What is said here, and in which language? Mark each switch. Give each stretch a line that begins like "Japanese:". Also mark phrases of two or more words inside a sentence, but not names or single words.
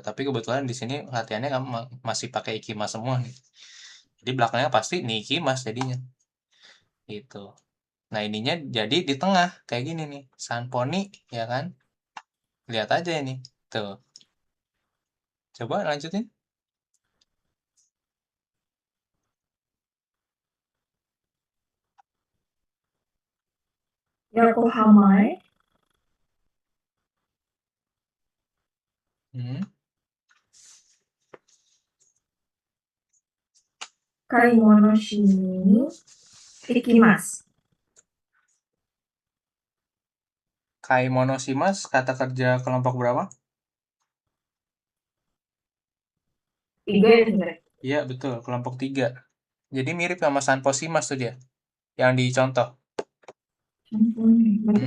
Indonesian: Tapi kebetulan di sini latihannya masih pakai ikimas semua nih. Jadi belakangnya pasti nih ikimas jadinya. Gitu. Nah, ininya jadi di tengah kayak gini nih. Sanponi ya kan? Lihat aja ini. Tuh. Coba lanjutin.
Japanese: 横浜へ買い物しに行きます。
Indonesian: Kaimonosimas kata kerja kelompok berapa? Tiga ya, Sensei? Iya, betul. Kelompok 3. Jadi mirip sama
Japanese: 散歩します
Indonesian: tuh dia. Yang dicontoh. Contohnya, berarti